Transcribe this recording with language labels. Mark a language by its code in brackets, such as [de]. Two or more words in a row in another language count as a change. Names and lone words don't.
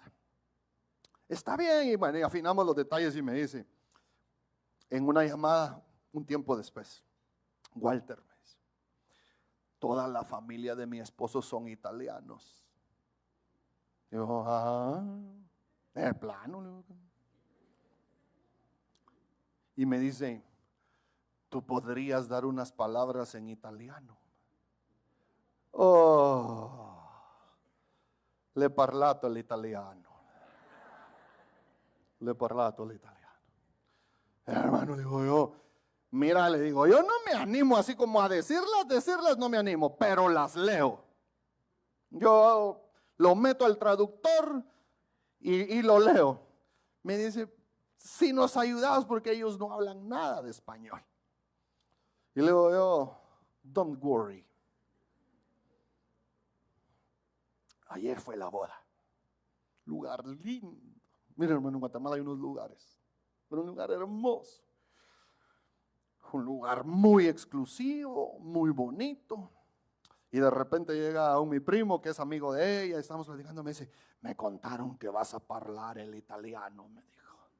[es] Está bien, y bueno, y afinamos los detalles y me dice, en una llamada, un tiempo después, Walter me dice, toda la familia de mi esposo son italianos. Digo, ajá, el plano. Le digo. Y me dice, tú podrías dar unas palabras en italiano. [it] Oh, le parlato l'italiano. Le parlato l'italiano. [es] Hermano, digo yo, mira, le digo, yo no me animo así como a decirlas no me animo, pero las leo. Yo lo meto al traductor y lo leo. Me dice, si nos ayudas porque ellos no hablan nada de español. Y le digo yo, [en] don't worry. [es] Ayer fue la boda. Lugar lindo. Mira, hermano, en Guatemala hay unos lugares, pero un lugar hermoso. Un lugar muy exclusivo, muy bonito. Y de repente llega mi primo, que es amigo de ella, estamos platicando, me dice, me contaron que vas a hablar el italiano, me dijo.